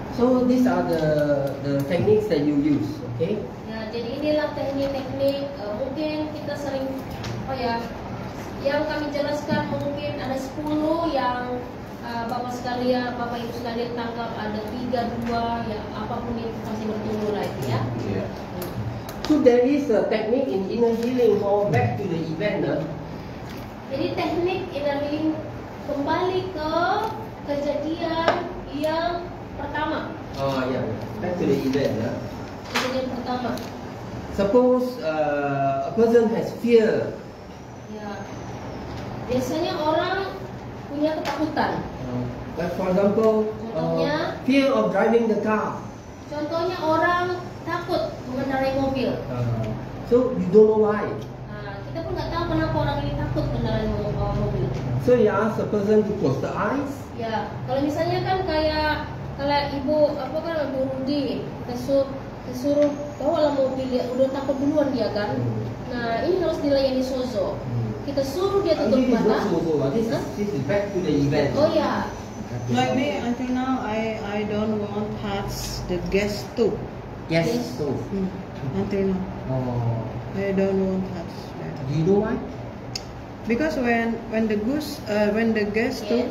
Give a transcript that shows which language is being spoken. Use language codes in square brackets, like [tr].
[en] So these are the techniques that you use. Okay. [id] Ya, jadi inilah teknik-teknik. Mungkin kita sering apa ya? Yang kami jelaskan mungkin ada 10 yang Bapak sekalian, Bapak Ibu sekalian tangkap ada 3, 2, ya apapun itu masih bertumbuh lagi ya. [en] Yeah. So there is a technique in inner healing. Go back to the event. [id] Jadi teknik inner healing kembali ke kejadian yang pertama. [en] Oh yeah. Back to the event. [id] Kejadian pertama. [en] Suppose a person has fear. [id] Ya. Biasanya orang punya ketakutan. [en] Like for example, [id] Contohnya? [en] fear of driving the car. [id] Contohnya orang takut mengendarai mobil. [en] So you don't know why. [id] Nah, kita pun nggak tahu kenapa orang ini takut mengendarai mobil. [en] So you ask the person to close the eyes. [id] Ya, kalau misalnya kan kayak ibu apa kan Ibu Rudi disuruh bawalah mobil dia udah takut duluan dia kan. Nah ini harus dilayani sozo. Kita suruh dia tutup [en] This is not [id] mata. [en] so. This is back to the event. [id] Oh ya, [en] Like me, until now, I don't want touch the gas tube. Yes. Yes. So. Until now, Oh. I don't want touch that. Do you know why? Because when the gas tube